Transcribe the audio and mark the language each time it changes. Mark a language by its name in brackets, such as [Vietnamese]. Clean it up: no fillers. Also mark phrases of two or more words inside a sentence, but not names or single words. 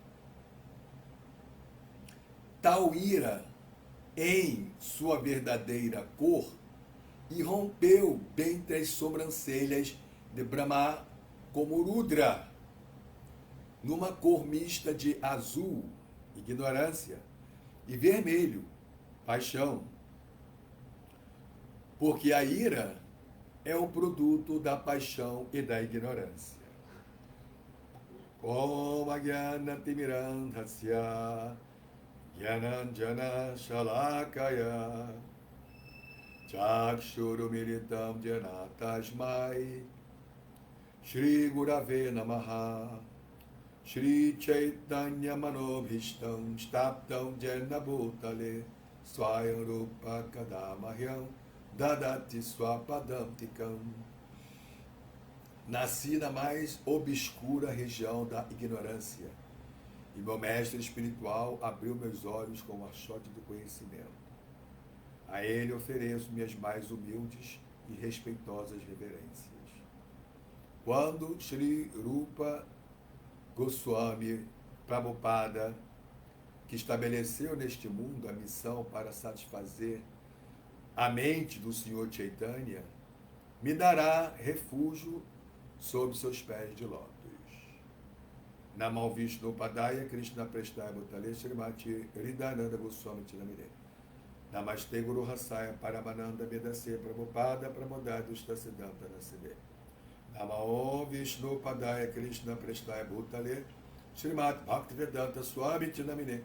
[Portuguese] Tal ira, em sua verdadeira cor, irrompeu dentre as sobrancelhas de Brahma como Rudra, numa cor mista de azul, ignorância, e vermelho, paixão. Porque a ira é o produto da paixão e da ignorância. [Sanskrit] Om Ajnana Timirandhasya Jnananjana Shalakaya Chakshurumilitam Jana Tasmai Shri Gurave Namaha Shri Chaitanya Manobhishtam Staptam Jena Bhutale Swayam Rupa Kadamahyam Dadati Swapadam Tikam. [Portuguese] Nasci na mais obscura região da ignorância, e meu mestre espiritual abriu meus olhos com o achote do conhecimento. A ele ofereço minhas mais humildes e respeitosas reverências. Quando Sri Rupa Goswami Prabhupada, que estabeleceu neste mundo a missão para satisfazer a mente do Senhor Chaitanya, me dará refúgio sob seus pés de lótus. [Sanskrit] Namo Vishnu Padaya Krishna Prestaya Bhutale Srimati Hridayananda Goswami Tinamire. Namaste Guru Rasaya Paramananda Vedase Prabhupada Pramodaya Siddhanta Naside. Namo Vishnu Padaya Krishna Prestaya Bhutale Srimati Bhaktivedanta Swami Tinamine.